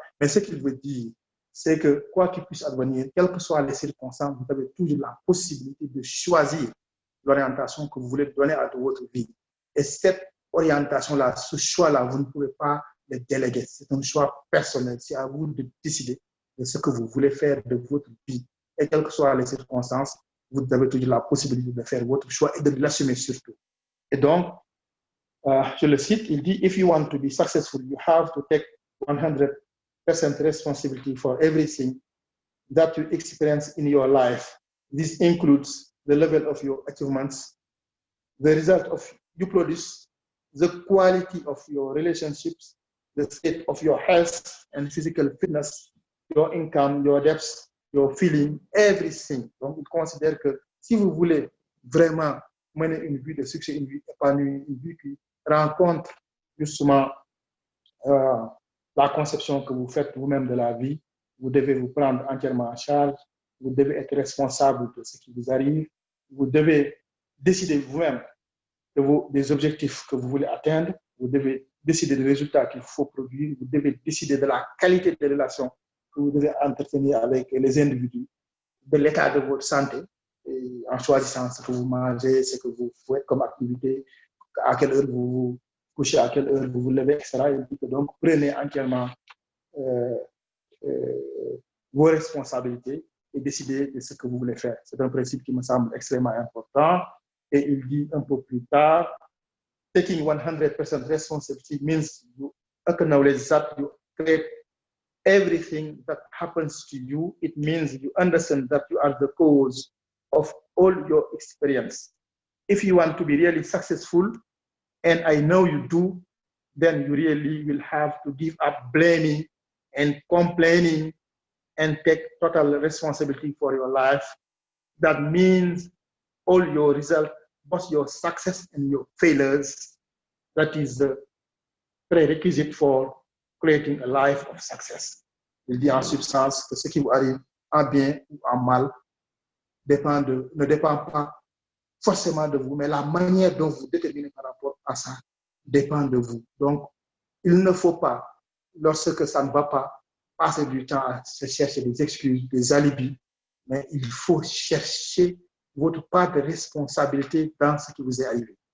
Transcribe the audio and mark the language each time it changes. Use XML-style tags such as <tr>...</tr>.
<fr>Mais ce qu'il veut dire, c'est que quoi qu'il puisse advenir, quelles que soient les circonstances, vous avez toujours la possibilité de choisir l'orientation que vous voulez donner à votre vie. Et cette orientation-là, ce choix-là, vous ne pouvez pas le déléguer. C'est un choix personnel. C'est à vous de décider de ce que vous voulez faire de votre vie. Et quelles que soient les circonstances, vous avez toujours la possibilité de faire votre choix et de l'assumer surtout. Et donc, je le cite, il dit,</fr> <en>if you want to be successful, you have to take 100% responsibility for everything that you experience in your life. This includes the level of your achievements, the result of you produce, the quality of your relationships, the state of your health and physical fitness, your income, your debts, your feeling, everything.</en> <fr>Donc, il considère que si vous voulez vraiment mener une vie de succès, une vie épanouie, une vie qui rencontre justement la conception que vous faites vous-même de la vie, vous devez vous prendre entièrement en charge, vous devez être responsable de ce qui vous arrive, vous devez décider vous-même des objectifs que vous voulez atteindre, vous devez décider des résultats qu'il faut produire, vous devez décider de la qualité des relations que vous devez entretenir avec les individus, de l'état de votre santé, et en choisissant ce que vous mangez, ce que vous faites comme activité, à quelle heure vous vous couchez, à quelle heure vous vous levez, etc. Et donc, prenez entièrement vos responsabilités et décidez de ce que vous voulez faire. C'est un principe qui me semble extrêmement important. Et il dit un peu plus tard,</fr> <en>taking 100% responsibility means you acknowledge that you create everything that happens to you. It means you understand that you are the cause of all your experience. If you want to be really successful, and I know you do, then you really will have to give up blaming and complaining and take total responsibility for your life. That means all your results, both your success and your failures. That is the prerequisite for creating a life of success.</en> <fr>Il dit en substance que ce qui vous arrive en bien ou en mal ne dépend pas forcément de vous, mais la manière dont vous déterminez par rapport à ça dépend de vous. Donc, il ne faut pas, lorsque ça ne va pas, passer du temps à se chercher des excuses, des alibis, mais il faut chercher votre part de responsabilité dans ce qui vous est arrivé.</fr>